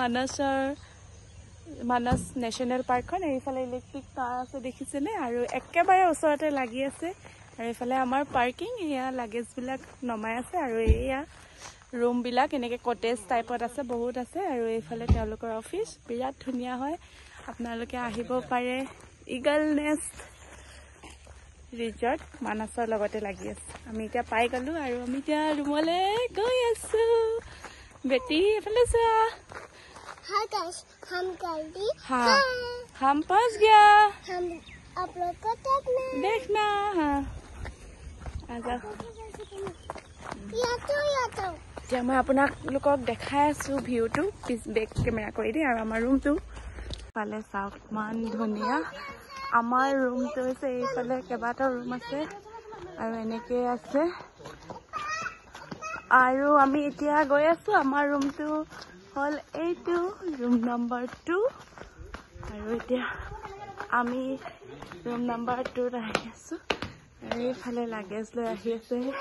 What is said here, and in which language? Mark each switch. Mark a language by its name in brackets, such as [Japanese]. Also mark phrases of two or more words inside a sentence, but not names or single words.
[Assamese] মানস নেশ্যনেল পাৰ্কখন এইফালে [English] electric car [Assamese] আছে দেখিছেনে আৰু একেবাৰে ওচৰতে লাগি আছে আৰু এইফালে আমাৰ পাৰ্কিং এয়া লাগেজবিলাক নমাই আছে আৰু এয়া ৰুমবিলাক এনেকৈ [English] cottage type [Assamese] আছে বহুত আছে আৰু এইফালে তেওঁলোকৰ অফিচ বিৰাট ধুনীয়া হয় আপোনালোকে আহিব পাৰে ইগল নেষ্ট ৰিজৰ্ট মানসৰ লগতে লাগি আছে আমি এতিয়া পাই গলো আৰু আমি এতিয়া ৰুমলৈ গৈ আছো বেটি এইফালে চোৱা [English] hi guys [Hindi] हम जल्दी हाँ हम पहुंच गया हम आप लोग को देखना हाँ आजा या तो [Assamese] এতিয়া মই আপোনালোকক দেখাই আছো ভিউটো [English] back camera [Assamese] কৰি দিম আৰু আমাৰ ৰুমটো ফালে চাওক ইমান ধুনীয়া আমাৰ ৰুমটো হৈছে এইফালে কেইবাটাও ৰুম আছে আৰু এনেকৈ আছে আৰু আমি এতিয়া গৈ আছো আমাৰ ৰুমটো হ'ল এইটো [English] room number [Assamese] 2 আৰু এতিয়া আমি [English] room number [Assamese] 2ত আহি আছো আৰু এইফালে লাগেজ লৈ আহি আছে